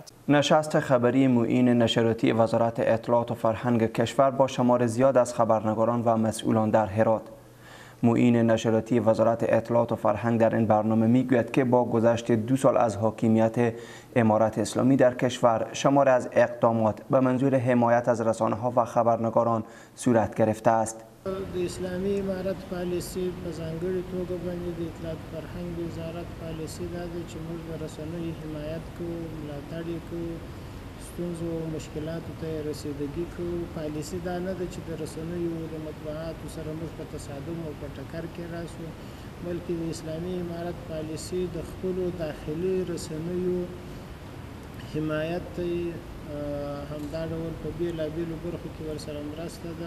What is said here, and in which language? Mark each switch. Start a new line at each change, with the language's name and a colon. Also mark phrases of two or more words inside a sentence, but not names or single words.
Persian: نشست خبری معین نشراتی وزارت اطلاعات و فرهنگ کشور با شمار زیاد از خبرنگاران و مسئولان در هرات. معین نشراتی وزارت اطلاعات و فرهنگ در این برنامه میگوید که با گذشت 2 سال از حاکمیت امارت اسلامی در کشور شمار از اقدامات به منظور حمایت از رسانه‌ها و خبرنگاران صورت گرفته است.
Pashto: د اسلامي امارت پالیسي په ځانګړې توګه باندې د اطلاعات فرهنګ وزارت پالیسي دا ده چې موږ د رسنیو حمایت کوو، ملاتړ یې کوو، ستونزو او مشکلاتو ته یې رسیدګي کوو. پالیسي دا نه ده چې د رسنیو د مطبوعاتو سره موږ په تصادم او په ټکر کې راسو، بلکې د اسلامي امارت پالیسي د خپلو داخلي رسنیو حمایت ته همدا ډول په بېلابېلو برخو کې ورسره مرسته ده.